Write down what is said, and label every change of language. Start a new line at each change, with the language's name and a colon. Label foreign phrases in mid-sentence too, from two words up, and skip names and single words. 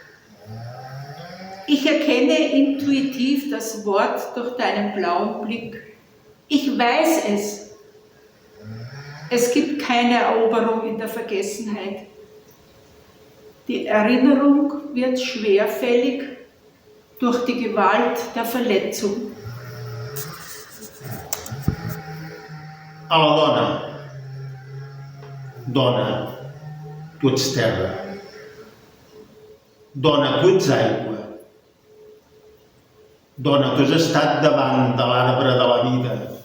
German: Ich erkenne intuitiv das Wort durch deinen blauen Blick. Ich weiß es. Es gibt keine Eroberung in der Vergessenheit. Die Erinnerung wird schwerfällig durch die Gewalt der Verletzung.
Catalan: A la dona. Dona, tu ets terra. Dona, tu ets aigua. Dona, tu has estat davant de l'arbre de la vida.